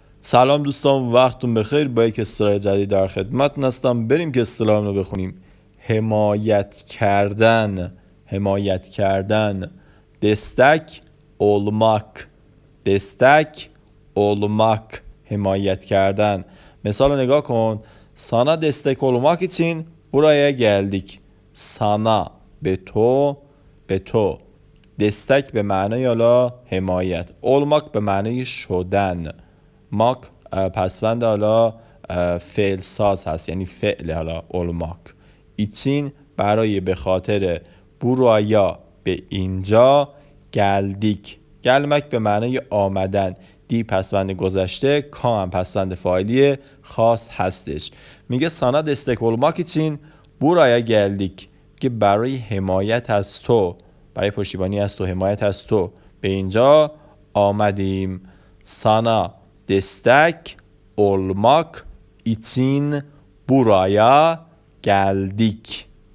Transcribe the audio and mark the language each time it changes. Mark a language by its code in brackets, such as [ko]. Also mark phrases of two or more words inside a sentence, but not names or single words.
[fa] سلام دوستان، وقتتون بخیر. با یک اصطلاح جدید در خدمتتون هستم. بریم که اصطلاح رو بخونیم. حمایت کردن، حمایت کردن. [tr] destek olmak، destek olmak، [fa] حمایت کردن. مثال رو نگاه کن. [tr] Sana destek olmak için buraya geldik. [fa] Sana به تو، به تو. destek به معنای حالا حمایت. olmak به معنای شدن. ماک پسوند حالا فعل ساز هست، یعنی فعل حالا olmak. için برای به خاطر. buraya به اینجا. [tr] geldik gelmek [fa] به معنای آمدن. دی پسوند گذشته، کا هم پسوند فاعلی خاص هستش. میگه [tr] sana destek olmak için buraya geldik [fa] که برای حمایت از تو، برای پشتیبانی از تو، حمایت از تو به اینجا آمدیم. [tr] sana destek olmak için buraya geldik.